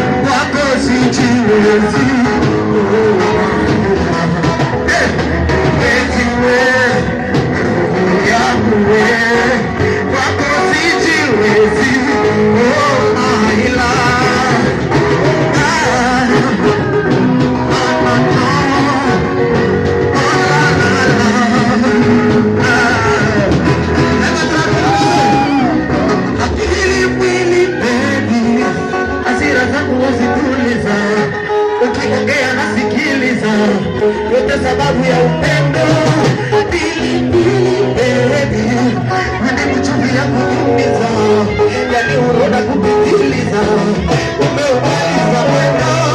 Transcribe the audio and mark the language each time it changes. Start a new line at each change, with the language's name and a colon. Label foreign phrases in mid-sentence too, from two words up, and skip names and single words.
Swahili: Wako sijiwezi. Hey, eti we, yangu we. Wako sijiwezi.
English: Oh, my love. Ah, ah, ah, ah. Ah, la, la, la, la. Ah.
Swahili: Akili mwili, baby. Hasira zangu wazituliza, ukiongea nasikiliza, yote sababu ya upendo. Pili, pili, baby, hadi mchuvi ya kunyumiza, yani uroda kupitiliza, umeumaliza mwendo.